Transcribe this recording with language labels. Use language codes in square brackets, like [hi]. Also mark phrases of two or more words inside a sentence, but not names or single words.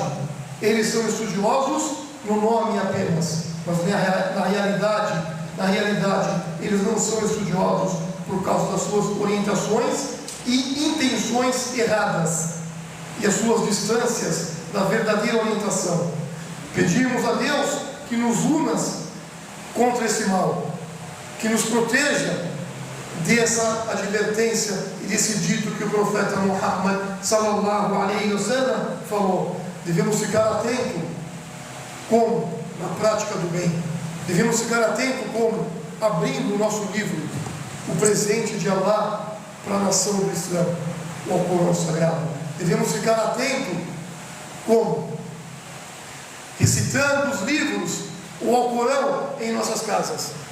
[pt] Eles são estudiosos no nome apenas, mas na realidade eles não são estudiosos por causa das suas orientações e intenções erradas e as suas distâncias da verdadeira orientação. Pedimos a Deus que nos una contra esse mal, que nos proteja dessa advertência e desse dito que o profeta Muhammad [ar] صلى الله عليه وسلم [pt] falou. Devemos ficar atentos como na prática do bem. Devemos ficar atentos como abrindo o nosso livro, o presente de Allah para a nação do Islã, o Alcorão Sagrado. Devemos ficar atentos como recitando os livros, o Alcorão em nossas casas.